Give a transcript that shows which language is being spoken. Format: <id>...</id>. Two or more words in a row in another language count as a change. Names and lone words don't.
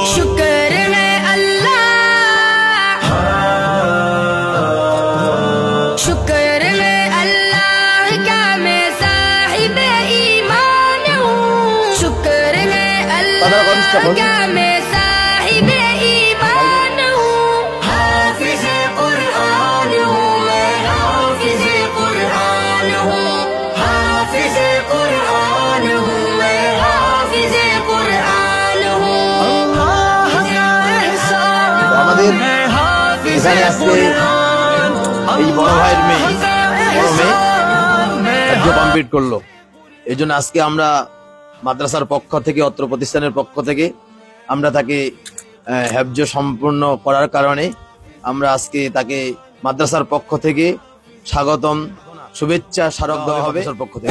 <ur>شکر ہے اللہ، شکر ہے اللہ کا میں صاحب ایمان ہوں، شکر ہے اللہ کا میں صاحب ایمان ہوں، حافظ قرآن ہوں میں، حافظ قرآن ہوں، حافظ قرآن ہوں میں، حافظ قرآن ہوں،</ur> <bn>আমাদের এখানে আজকে এই বড় ভাইয়ের মেয়ে রাজ্য কমপ্লিট করলো। এই জন্য আজকে আমরা মাদ্রাসার পক্ষ থেকে, অত্র প্রতিষ্ঠানের পক্ষ থেকে আমরা তাকে হেফজ সম্পূর্ণ করার কারণে আমরা আজকে তাকে মাদ্রাসার পক্ষ থেকে স্বাগতম, শুভেচ্ছা স্মারক দেওয়া হবে পক্ষ থেকে।</bn>